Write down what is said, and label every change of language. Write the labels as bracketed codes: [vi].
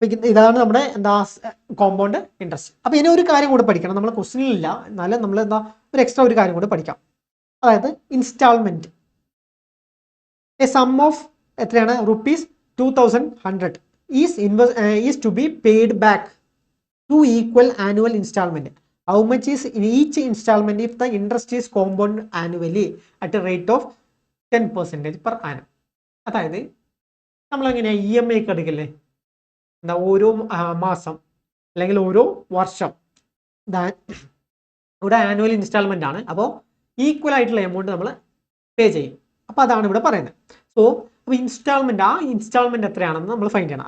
[ml] ഇതാണ് നമ്മുടെ എന്താ കോമ്പൗണ്ട് ഇൻട്രസ്റ്റ്. അപ്പൊ ഇനി ഒരു കാര്യം കൂടെ പഠിക്കണം. നമ്മൾ ക്വസ്റ്റ്യനിലില്ല, എന്നാലും നമ്മൾ എന്താ ഒരു എക്സ്ട്രാ ഒരു കാര്യം കൂടെ പഠിക്കാം. അതായത് ഇൻസ്റ്റാൾമെന്റ്. [en] A sum of എത്രയാണ്? ₹2100 is to be paid back to equal annual installment. How much is in each installment if the interest is compound annually at a rate of 10% per annum? [ml] അതായത് നമ്മൾ എങ്ങനെയാ EMI ഒക്കെ എടുക്കില്ലേ, എന്താ ഓരോ മാസം അല്ലെങ്കിൽ ഓരോ വർഷം ഇവിടെ ആനുവൽ ഇൻസ്റ്റാൾമെന്റ് ആണ്. അപ്പോൾ ഈക്വൽ ആയിട്ടുള്ള എമൗണ്ട് നമ്മൾ പേ ചെയ്യും. അപ്പോൾ അതാണ് ഇവിടെ പറയുന്നത്. സോ അപ്പോൾ ഇൻസ്റ്റാൾമെന്റ് എത്രയാണെന്ന് നമ്മൾ ഫൈൻഡ് ചെയ്യണം.